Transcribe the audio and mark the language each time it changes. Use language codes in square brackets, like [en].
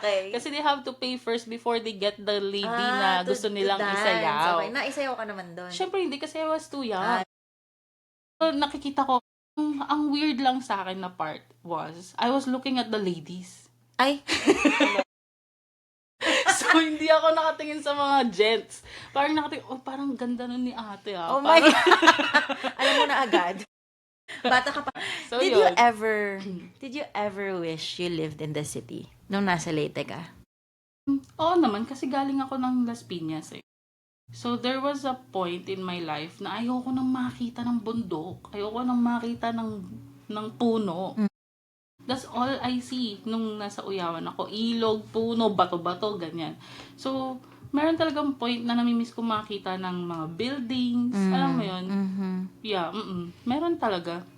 [en] Okay. Kasi they have to pay first before they get the lady [tl] na gusto nilang isayaw. Okay. Naisayaw ka naman doon. Siyempre, hindi kasi [en] I was too young. [tl] So, nakikita ko, ang weird lang sa akin na part was, [en] I was looking at the ladies. Ay! [tl] So, hindi ako nakatingin sa mga gents. Parang nakatingin, parang ganda nun ni ate Oh my God! Alam mo na agad. Bata ka pa. So, [en] Did you ever wish you lived in the city [tl] nung nasa Leyte ka? Oo naman, kasi galing ako ng Las Piñas eh. [en] So, there was a point in my life [tl] na ayoko nang makita ng bundok. Ayoko nang makita ng puno. [en] That's all I see [tl] nung nasa Uyawan ako. Ilog, puno, bato-bato, ganyan. So, meron talagang point na namimiss ko makita ng mga buildings. Alam mo yun? Yeah, meron talaga.